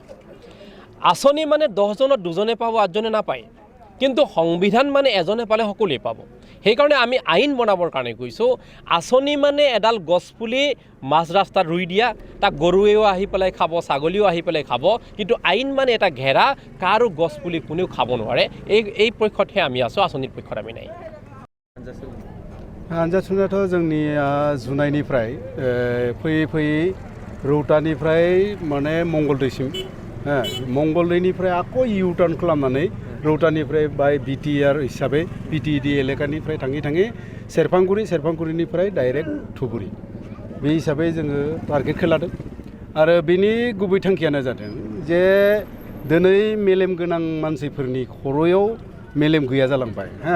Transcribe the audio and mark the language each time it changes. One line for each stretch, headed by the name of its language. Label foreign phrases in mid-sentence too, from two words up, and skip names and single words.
Assamese: আঁচনি মানে 10জনত 2জনে পাব, 8জনে নাপায়, কিন্তু সংবিধান মানে এজনে পালে সকলোৱে পাব। সেইকাৰণে আমি আইন বনাবৰ কাৰণে কৈছোঁ আঁচনি মানে এডাল গছপুলি মাজ ৰাস্তাত ৰুই দিয়া তাক গৰুৱেও আহি পেলাই খাব ছাগলীও আহি পেলাই খাব কিন্তু আইন মানে এটা ঘেৰা কাৰো গছপুলি কোনেও খাব নোৱাৰে এই পক্ষতহে আমি আছোঁ আঁচনিৰ পক্ষত আমি নাই
Bodo: आनजाद सुनायाथ' जोंनि जुनाइनिफ्राय फैयै फैयै रौतानिफ्राय माने मंगलदैसिम मंगलदैनिफ्राय आक'
English: U turn
Bodo: खालामनानै रौतानिफ्राय बाय बिटिआर हिसाबै बिटिएडि एलेकानिफ्राय थाङै थाङै सेरफांगुरिनिफ्राय डाइरेक्ट धुबुरी बे हिसाबै जोङो टारगेटखौ लादों आरो बेनि गुबै थांखियानो जादों जे दिनै मेलेम गोनां मानसिफोरनि खर'याव मेलेम गैया जालांबाय